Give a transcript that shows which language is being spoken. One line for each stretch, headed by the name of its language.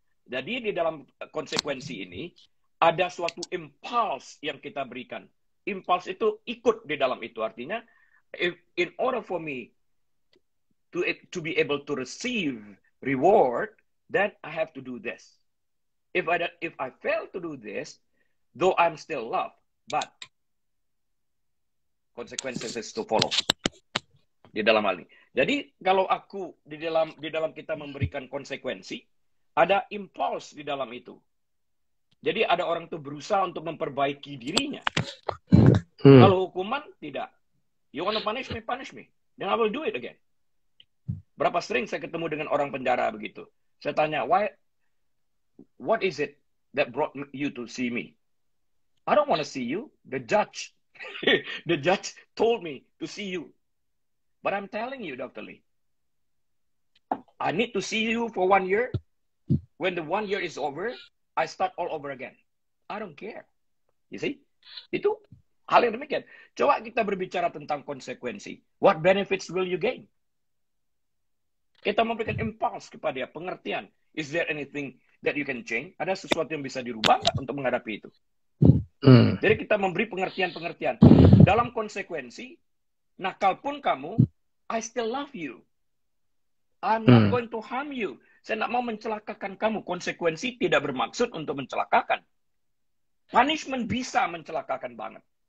Indonesian: Jadi di dalam konsekuensi ini, ada suatu impulse yang kita berikan. Impulse itu ikut di dalam itu.
English: Artinya, in order for me to be able to receive reward, then I have to do this. If I fail to do this, though I'm still loved, but consequences is to follow.
Indonesian: Di dalam hal ini. Jadi kalau aku di dalam kita memberikan konsekuensi, ada impulse di dalam itu. Jadi ada orang tuh berusaha untuk memperbaiki dirinya. Kalau hukuman tidak.
English: You want to punish me, then I will do it again.
Indonesian: Berapa sering saya ketemu dengan orang penjara begitu. Saya tanya,
English: what is it that brought you to see me? I don't want to see you. The judge told me to see you. But I'm telling you, Dr. Lee, I need to see you for 1 year. When the 1 year is over, I start all over again. I don't care. You see?
Indonesian: Itu hal yang demikian. Coba kita berbicara tentang konsekuensi.
English: What benefits will you gain?
Indonesian: Kita memberikan impulse kepada dia, pengertian.
English: Is there anything that you can change?
Indonesian: Ada sesuatu yang bisa dirubah nggak untuk menghadapi itu? Jadi kita memberi pengertian-pengertian. Dalam konsekuensi, nakal pun kamu,
English: I still love you. I'm not going to harm you.
Indonesian: Saya tidak mau mencelakakan kamu. Konsekuensi tidak bermaksud untuk mencelakakan. Punishment bisa mencelakakan banget.